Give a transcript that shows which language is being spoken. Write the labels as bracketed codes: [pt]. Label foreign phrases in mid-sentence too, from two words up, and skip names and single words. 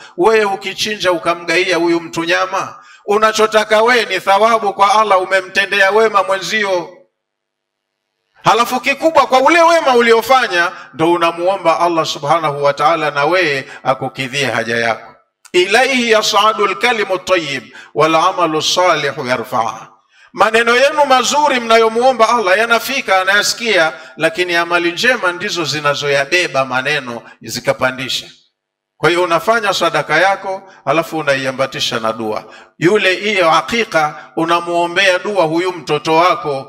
[sw] Wewe ukichinja ukamgaia huyu mtu nyama, unachotaka wewe ni thawabu kwa Allah, umemtendea wema mwenzio. Halafu kikubwa kwa ule wema uliofanya ndo unamuomba Allah [ar] سبحانه وتعالى [sw] na wewe akukidhie haja yako. [ar] إليه يصعد الكلم الطيب والعمل الصالح يرفع. [sw] Maneno yenu mazuri mnayomuomba Allah yanafika, anayasikia, lakini amali njema ndizo zinazoyabeba maneno zikapandisha. Kwa hiyo unafanya sadaka yako alafu unaiambatisha na dua. Yule hiyo hakika unamuombea dua huyu mtoto wako.